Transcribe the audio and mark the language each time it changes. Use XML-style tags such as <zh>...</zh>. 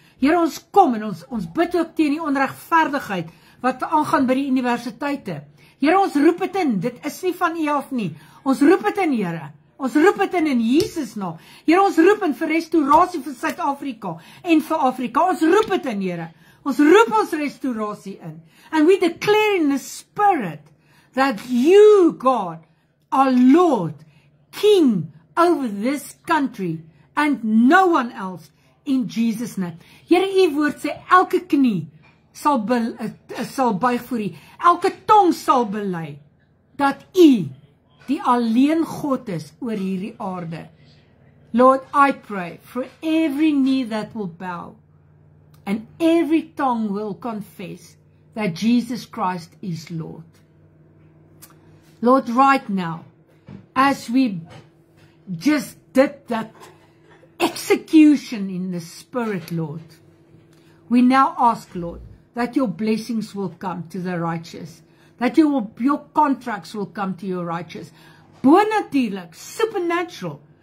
<af>Here, ons kom en ons bid ook teen die onregverdigheid wat aangaan by die universiteite. Here, ons roep dit in, dit is nie van U af nie. Ons roep dit in, Here. Ons roep dit in Jesus naam. Here, ons roep in vir restaurasie vir Suid-Afrika en vir Afrika. Ons roep dit in, Here. Ons roep ons restaurasie in.</af> <en>And we declare in the Spirit that you, God, are Lord, King over this country and no one else in Jesus' name.</en> <af>Here, U woord sê, elke knie sal buig voor U. Elke tong sal bely dat U die alleen God is oor hierdie aarde.</af> <en>Lord, I pray for every knee that will bow and every tongue will confess that Jesus Christ is Lord. Lord, right now, as we just did that execution in the Spirit, Lord, we now ask, Lord, that your blessings will come to the righteous, that your contracts will come to your righteous.</en> <af>Bonatuurlik,</af> <en>supernatural.</en>